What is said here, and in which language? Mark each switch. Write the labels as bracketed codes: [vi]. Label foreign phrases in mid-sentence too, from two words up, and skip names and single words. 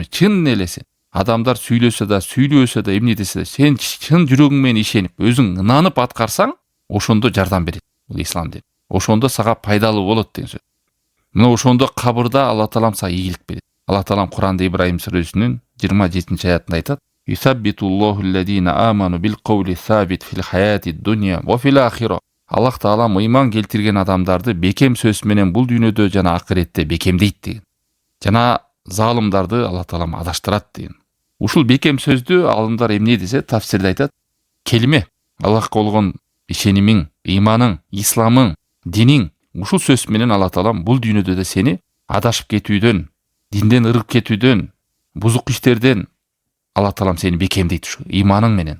[ky] Чын элеси адамдар сүйлөсө да, сүйлөбөсө да, эмне десе да, сен чын жүрөгүң менен ишенип, өзүң ынанып аткарсаң, ошондо жардам берет бул ислам дин. Ошондо сага пайдалуу болот деген сөз. Мына ошондо кабырда Алла Таалам сага ийгилик берет. Алла Таалам Куранда Ибрайым сүрөсүнүн 27-аятында айтат: [ar] "يثبت الله الذين آمنوا بالقول الثابت في الحياة الدنيا وفي الآخرة." [ky] Аллах Таалам ыйман келтирген адамдарды бекем сөз менен бул дүйнөдө жана акыретте бекемдейт деген. Жана залымдарды Алла Таалам адаштырат деген. Ушул бекем сөздү алымдар эмне десе, тафсирде айтат: келиме, Аллахка болгон ишенимиң, ыйманың, исламың, диниң, ушул сөз менен Алла Таалам бул дүйнөдө да сени адашып кетүүдөн, динден ырып кетүүдөн, бузук иштерден Алла Таалам сени бекемдейт ушу ыйманың менен.